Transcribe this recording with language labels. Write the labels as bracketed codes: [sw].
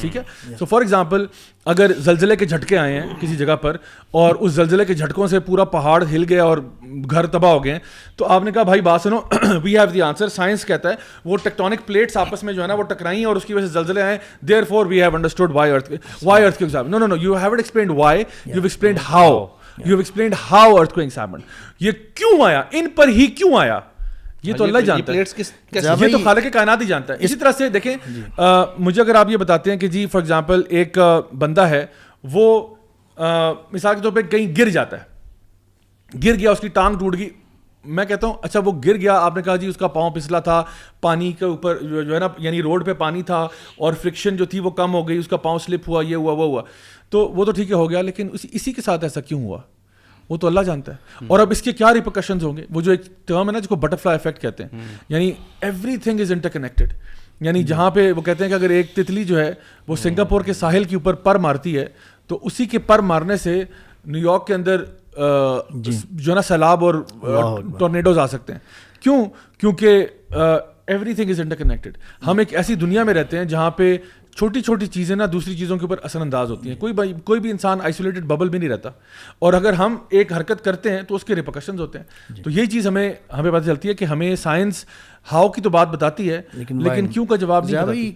[ur] ٹھیک ہے, سو for example اگر زلزلے کے جھٹکے آئے ہیں کسی جگہ پر اور اس زلزلے کے جھٹکوں سے پورا پہاڑ ہل گیا اور گھر تباہ ہو گئے, تو آپ نے کہا بھائی بات سنو, [en] We have the answer. [ur] Science کہتا ہے وہ ٹیکٹونک پلیٹس آپس میں جو ہے نا وہ ٹکرائی اور اس کی وجہ سے زلزلے آئے, [en] therefore we have understood why earth [ur] کے example. [en] No no no, you haven't explained why, you have explained how. You have explained how earthquakes happened. [ur] یہ کیوں آیا, ان پر ہی کیوں آیا, یہ تو اللہ جانتا ہے, یہ تو خالق کائنات ہی جانتا ہے. اسی طرح سے دیکھیں مجھے اگر آپ یہ بتاتے ہیں کہ جی فار ایگزامپل ایک بندہ ہے, وہ مثال کے طور پہ کہیں گر جاتا ہے, گر گیا, اس کی ٹانگ ٹوٹ گئی, میں کہتا ہوں اچھا وہ گر گیا, آپ نے کہا جی اس کا پاؤں پھسلا تھا, پانی کے اوپر جو ہے نا, یعنی روڈ پہ پانی تھا اور فرکشن جو تھی وہ کم ہو گئی, اس کا پاؤں سلپ ہوا, یہ ہوا وہ ہوا, تو وہ تو ٹھیک ہے ہو گیا, لیکن اسی کے ساتھ ایسا کیوں ہوا وہ تو اللہ جانتا ہے. اور اب اس کے کیا ریپرکشنز ہوں گے, وہ جو ایک ٹرم ہے نا جس کو بٹر فلائی افیکٹ کہتے ہیں, یعنی [en] Everything is interconnected. [ur] یعنی جہاں پہ وہ کہتے ہیں کہ اگر ایک تتلی جو ہے وہ سنگاپور کے ساحل کے اوپر پر مارتی ہے, تو اسی کے پر مارنے سے نیو یارک کے اندر جو ہے نا سیلاب اور ٹورنیڈوز آ سکتے ہیں. کیوں؟ کیونکہ [en] Everything is interconnected. [ur] ہم ایک ایسی دنیا میں رہتے ہیں جہاں پہ چھوٹی چھوٹی چیزیں نا دوسری چیزوں کے اوپر اثر انداز ہوتی ہیں. کوئی بھی انسان آئسولیٹڈ ببل بھی نہیں رہتا, اور اگر ہم ایک حرکت کرتے ہیں تو اس کے ریپرکشنز ہوتے ہیں. تو یہی چیز ہمیں پتہ چلتی ہے کہ ہمیں سائنس ہاؤ کی تو بات بتاتی ہے, لیکن کیوں کا جواب نہیں بتاتی.